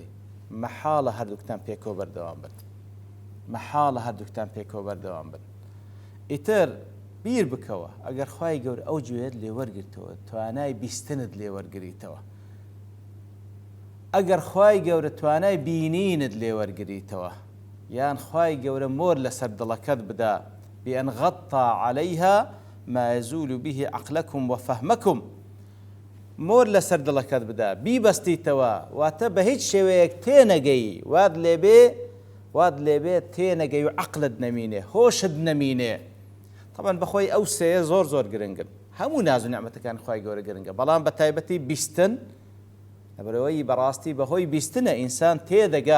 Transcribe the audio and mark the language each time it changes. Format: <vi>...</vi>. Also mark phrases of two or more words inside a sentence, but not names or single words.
<ckb>مەحاڵە هەردووکتان پێکەوە بەردەوام بن. مەحاڵە هەردووکتان پێکەوە بەردەوام بن. ئیتر بیر بکەوە ئەگەر خوای گەورە ئەو گوێت لێوەرگرتەوە توانای بیستنت لێوەرگریتەوە. ئەگەر خوای گەورە توانای بینینت لێوەرگریتەوە یان خوای گەورە مۆر لەسەر دڵەکەت بدا</ckb> <ar>بأن غطى عليها ما يزول به عقلكم وفهمكم</ar> <ckb>مۆر لەسەر دڵەکەت بدا بیبەستیتەوە واتە بە هیچ شێوەیەک تێنەگەی واد لێبێ تێنەگەی و عقلت نەمینێ هۆشت نەمینێ. طبعا بەخۆی ئەو سێ زۆر گرنگن هەموو ناز و نیعمەتەکانی خوای گەورە گرنگە بەڵام بە تایبەتی بیستن لەبەرەوەی بەڕاستی بەهۆی بیستنە ئینسان تێدەگا.</ckb>